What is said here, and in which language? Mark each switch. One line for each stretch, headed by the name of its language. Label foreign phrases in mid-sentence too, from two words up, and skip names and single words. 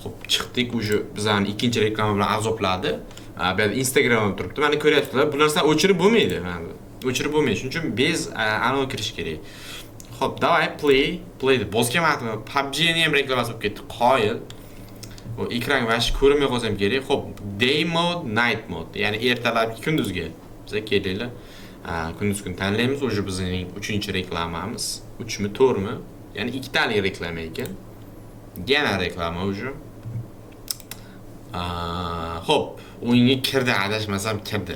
Uzbek: Xo'p, chiqdik, uje bizani ikkinchi reklama bilan azobladi. Bu yerda Instagramda turibdi. Mana ko'ryapsizlar. Bu narsani o'chirib bo'lmaydi. Mana o'chirib bo'lmaydi. Shuning uchun bez anavi kirish kerak. Xo'p, davay play deb bosganman. PUBG ni ham reklamasi bo'lib ketdi. Qoyil. Bu ekran vash ko'rinmay qolsam kerak. Xo'p,
English: day mode, night mode,
Uzbek: ya'ni ertalabki kunduzgi. Biz kelinglar. Kunduz kun tanlaymiz. Uje bizning 3-reklamamiz. 3mi, 4mi? Ya'ni ikkitalik reklama ekan. Yana reklama uje. Xo'p, o'yinga kirdi, adashmasam kirdi.